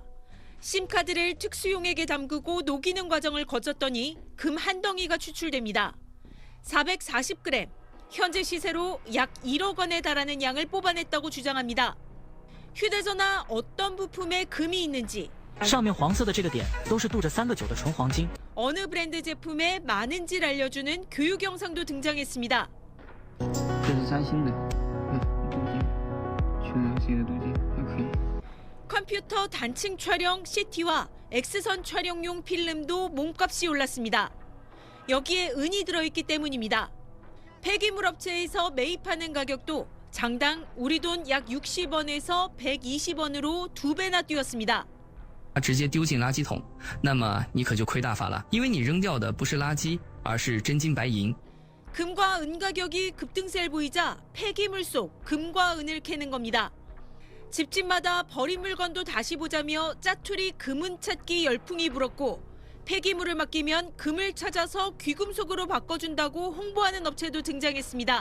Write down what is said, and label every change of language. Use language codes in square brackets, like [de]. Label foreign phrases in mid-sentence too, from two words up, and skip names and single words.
[ko] 심카드를 특수용액에 담그고 녹이는 과정을 거쳤더니 금 한 덩이가 추출됩니다. 440g, 현재 시세로 약 1억 원에 달하는 양을 뽑아냈다고 주장합니다. 휴대전화 어떤 부품에 금이 있는지, [zh] 上面黄色的这个点都是镀着3个9的纯黄金。 [ko] 어느 브랜드 제품에 많은지를 알려주는 교육 영상도 등장했습니다. [zh] 这是三星的，镀金，去了这个镀金还可以。 [ko] 컴퓨터 단층 촬영 CT와 X선 촬영용 필름도 몸값이 올랐습니다. 여기에 은이 들어있기 때문입니다. 폐기물 업체에서 매입하는 가격도 장당 우리 돈 약 60원에서 120원으로 2배나 뛰었습니다. [zh] 直接丢进垃圾桶，那么你可就亏大发了，因为你扔掉的不是垃圾，而是真金白银。 [ko] 금과 은 가격이 급등세를 보이자 폐기물 속 금과 은을 캐는 겁니다. 집집마다 버린 물건도 다시 보자며 짜투리 금은 찾기 열풍이 불었고 폐기물을 맡기면 금을 찾아서 귀금속으로 바꿔준다고 홍보하는 업체도 등장했습니다.